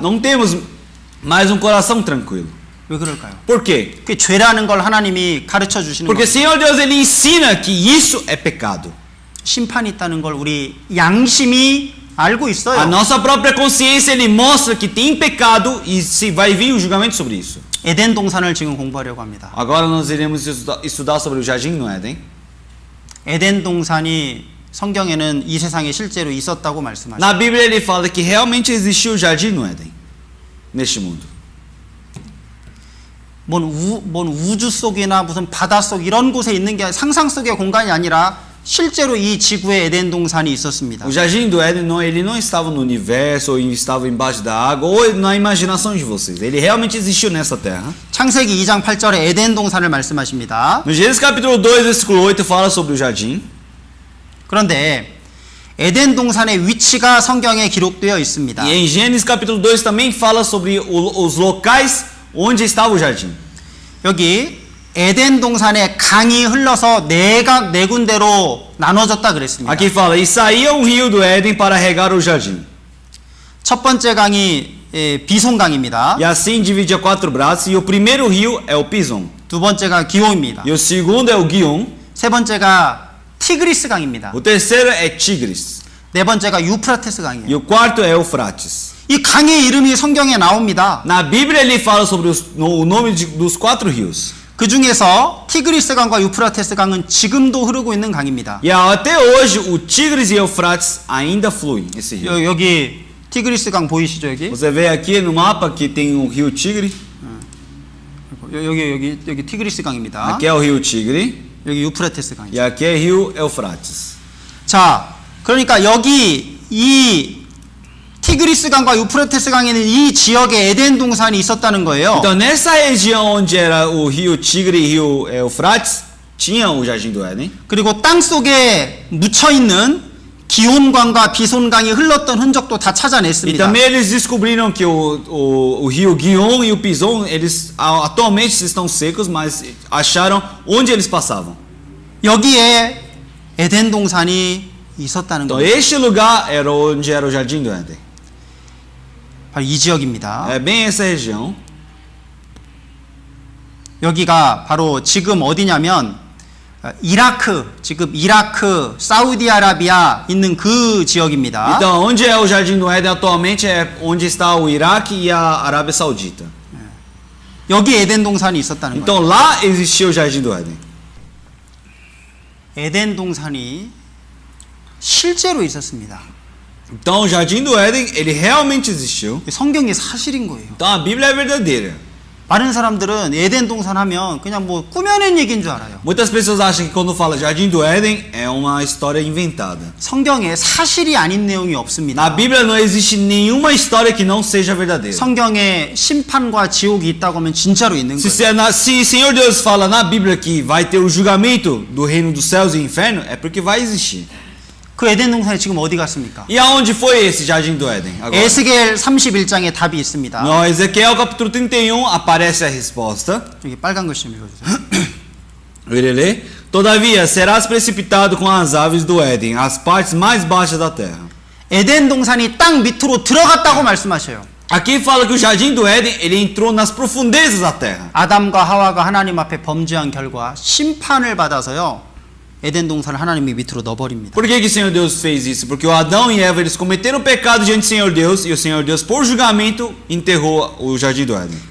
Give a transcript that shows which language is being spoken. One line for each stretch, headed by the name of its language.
Portuguese: Não temos mais um coração tranquilo.
Korean: 왜 그럴까요?
Portuguese: Por quê?
Korean: 그게 죄라는 걸 하나님이 가르쳐 주시는
Portuguese: Porque
Korean: 거예요.
Portuguese: Senhor Deus ele ensina que isso é pecado.
Korean: 심판이 있다는 걸 우리 양심이 알고
Portuguese: A
Korean: 있어요.
Portuguese: nossa própria consciência ele mostra que tem pecado e se vai vir o julgamento sobre isso.
Korean: 에덴 동산을 지금 공부하려고 합니다.
Portuguese: Agora nós iremos estudar sobre o jardim no Éden.
Korean: 에덴 동산이 성경에는 이 세상에 실제로 있었다고 말씀하시죠.
Portuguese: Na Bíblia ele fala que realmente existiu o jardim no Éden, neste mundo.
Korean: 뭔 우주 속이나 무슨 바다 속 이런 곳에 있는 게 상상 속의 공간이 아니라 실제로 이 지구에 에덴 동산이 있었습니다.
Portuguese: O jardim do Éden ele não estava no universo ou estava embaixo da água ou na imaginação de vocês. Ele realmente existiu nessa terra.
Korean: 창세기 2장 8절에 에덴 동산을 말씀하십니다.
Portuguese: No Gênesis capítulo 2, versículo 8 fala sobre o jardim.
Korean: 그런데 에덴 동산의 위치가 성경에 기록되어 있습니다.
Portuguese: E em Gênesis capítulo 2 também fala sobre os locais onde estava o jardim.
Korean: 여기 에덴 동산에 강이 흘러서 네 군데로 나눠졌다 그랬습니다.
Portuguese: Aqui fala, e saía um rio do Éden para regar o jardim.
Korean: 첫 번째 강이 비송강입니다.
Portuguese: E assim dividia 4 braços, e o primeiro rio é o Pison.
Korean: 두 번째가 기호입니다.
Portuguese: E o segundo é o Guion.
Korean: 세 번째가 티그리스 강입니다.
Portuguese: O terceiro é Tigres.
Korean: 네 번째가 유프라테스 강이에요.
Portuguese: E o quarto é Eufrates.
Korean: 이 강의 이름이 성경에 나옵니다.
Portuguese: Na Bíblia ele fala sobre o nome dos 4 rios.
Korean: 그 중에서 티그리스 강과 유프라테스 강은 지금도 흐르고 있는 강입니다.
Portuguese: E até hoje o Tigres e Eufrates ainda fluem esse rio.
Korean: 여기 티그리스 강 보이시죠 여기?
Portuguese: Você vê aqui no mapa que tem o rio Tigre.
Korean: 여기 티그리스 강입니다.
Portuguese: Aqui é o rio Tigre.
Korean: 여기 유프라테스 강이죠.
Portuguese: E aqui é rio Eufrates.
Korean: 자, 그러니까 여기 이 티그리스 강과 유프라테스 강에는 이 지역에 에덴 동산이 있었다는 거예요.
Portuguese: Então, nessa região onde era o rio Tigre e rio Eufrates, tinha o Jardim do Éden.
Korean: 그리고 땅 속에 묻혀 있는 기온강과 비손강이 흘렀던 흔적도 다
Portuguese: E
Korean: 찾아냈습니다.
Portuguese: também eles descobriram que o rio Guion e o Pison, eles atualmente estão secos, mas acharam onde eles passavam.
Korean: 여기에 에덴 동산이 있었다는
Portuguese: Então,
Korean: 겁니다.
Portuguese: este lugar era onde era o Jardim do Éden.
Korean: 바로 이 지역입니다.
Portuguese: É bem essa região.
Korean: 여기가 바로 지금 어디냐면 이라크, 지금 이라크, 사우디아라비아 있는 그 지역입니다.
Portuguese: Então, onde é o Jardim do Éden atualmente é onde está o Iraque e a Arábia Saudita.
Korean: 여기 에덴 동산이 있었다는 거예요.
Portuguese: Então, lá existia o Jardim do Éden.
Korean: 에덴 동산이 실제로 있었습니다.
Portuguese: Então, o Jardim do Éden, ele realmente existiu.
Korean: 성경이 사실인 거예요.
Portuguese: Então, a Bíblia é verdadeira.
Korean: 많은 사람들은 에덴 동산 하면 그냥 뭐 꾸며낸 얘기인 줄 알아요.
Portuguese: Muitas pessoas acham que quando fala Jardim do Éden é uma história inventada.
Korean: 성경에 사실이 아닌 내용이 없습니다.
Portuguese: Na Bíblia não existe nenhuma história que não seja verdadeira.
Korean: 성경에 심판과 지옥이 있다고 하면 진짜로 있는 거예요.
Portuguese: Se Senhor Deus fala na Bíblia que vai ter o julgamento do reino dos céus e inferno, é porque vai existir.
Korean: 그 에덴 동산이 지금 어디 갔습니까?
Portuguese: E aonde foi esse Jardim do Éden? Agora,
Korean: 에스겔 31장에 답이 있습니다.
Portuguese: no Ezequiel capítulo 31 aparece a resposta.
Korean: 여기 빨간 글씨 좀 읽어주세요.
Portuguese: Ele lê: Todavia serás precipitado com as aves do Éden, as partes mais baixas da terra.
Korean: 에덴 동산이 땅 밑으로 들어갔다고 말씀하셔요.
Portuguese: Aqui fala que o Jardim do Éden ele entrou nas profundezas da terra.
Korean: 아담과 하와가 하나님 앞에 범죄한 결과 심판을 받아서요. 에덴 동산을 하나님이 밑으로 넣어버립니다.
Portuguese: Por que que o Senhor Deus fez isso? Porque o Adão e Eva eles cometeram pecado diante do Senhor Deus e o Senhor Deus por julgamento enterrou o Jardim do Éden.